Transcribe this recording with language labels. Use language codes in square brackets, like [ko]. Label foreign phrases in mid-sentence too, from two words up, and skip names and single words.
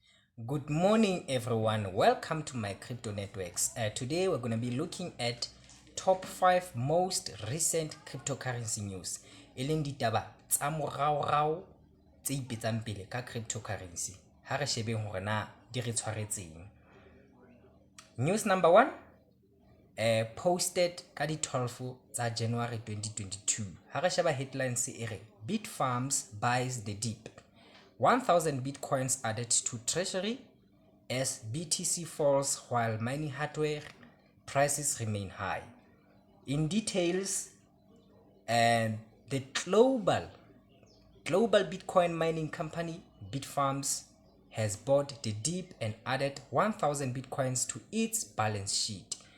[en] Good morning, everyone. Welcome to MyCrypto Networks. Today, we're going to be looking at top 5 most recent cryptocurrency news. [st] Eleng ditaba tsa moraorao tse ipetsang pele ka cryptocurrency. Ha re shebeng hore na di re tshwaretseng. [en] News number 1, posted [st] ka di 12 tsa [en] January 2022. [st] Ha re sheba headlines e re Bitfarms [en] buys the dip. 1,000 bitcoins added to treasury as BTC falls while mining hardware prices remain high. In details, the global Bitcoin mining company Bitfarms has bought the dip and added 1,000 bitcoins to its balance sheet.